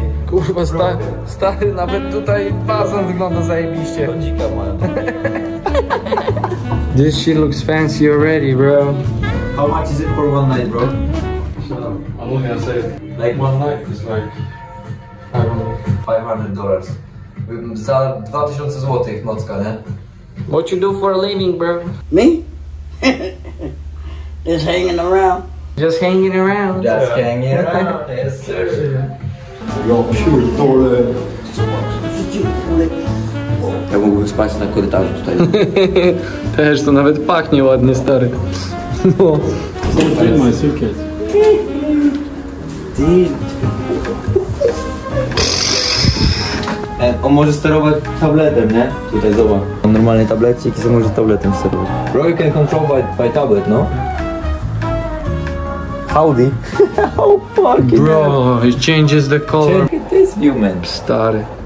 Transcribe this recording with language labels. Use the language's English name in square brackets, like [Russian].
[Polish] Kurwa, stary, nawet tutaj basen wygląda zajebiście. Dzika mają. [English] This shit looks fancy already, bro. How much is it for one night, bro? I'm only gonna say Like one night? it's like [Polish] $500. Za 2000 zł nocka, nie? [English] What you do for a living, bro? Me? Just hanging around. Just hanging around. Just hanging around. Yes, sir. [Polish] Ja mógłbym spać na korytarzu tutaj. Też to nawet pachnie ładnie, stary. No. [English] my suitcase. [Polish] On może sterować tabletem, nie? Tutaj zobacz. On normalny tablecik i może tabletem sterować. [English] Bro, you can control by tablet, no? Howdy. How fucking Bro, it changes the color. Check this view, man. [Polish] Stary.